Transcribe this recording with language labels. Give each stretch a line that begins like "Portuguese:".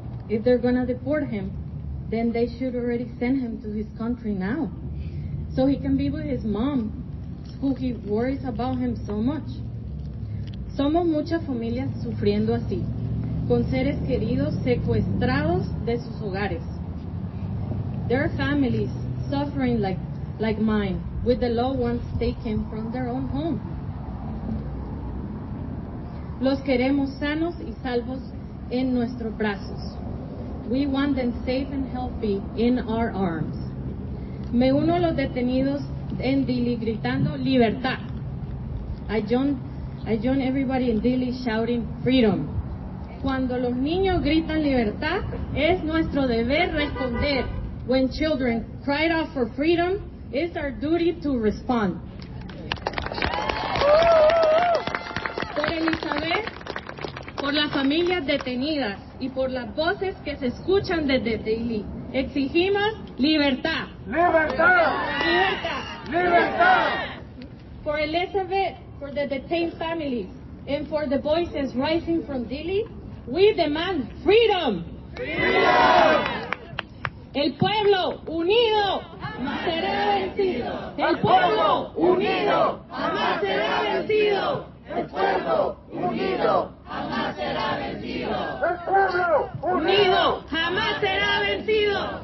English: If they're gonna deport him, then they should already send him to his country now, so he can be with his mom, who he worries about him so much.
Spanish: Somos muchas familias sufriendo así, con seres queridos secuestrados de sus hogares.
English: There are families suffering like mine, with the loved ones taken from their own home.
Spanish: Los queremos sanos y salvos en nuestros brazos.
English: We want them safe and healthy in our arms.
Spanish: Me uno a los detenidos en Dilley gritando libertad.
English: I join everybody in Dilley shouting freedom.
Spanish: Cuando los niños gritan libertad, es nuestro deber responder.
English: When children cry out for freedom, it's our duty to respond.
Spanish: Por Elizabeth, por las familias detenidas y por las voces que se escuchan desde Dilley, exigimos libertad. ¡Libertad! Libertad. ¡Libertad!
English: For Elizabeth, for the detained families, and for the voices rising from Dilley, we demand freedom. ¡Freedom!
Spanish: El pueblo unido jamás será vencido. El pueblo unido jamás será vencido. ¡El pueblo unido! Jamás será vencido. ¡El pueblo Unido jamás será vencido.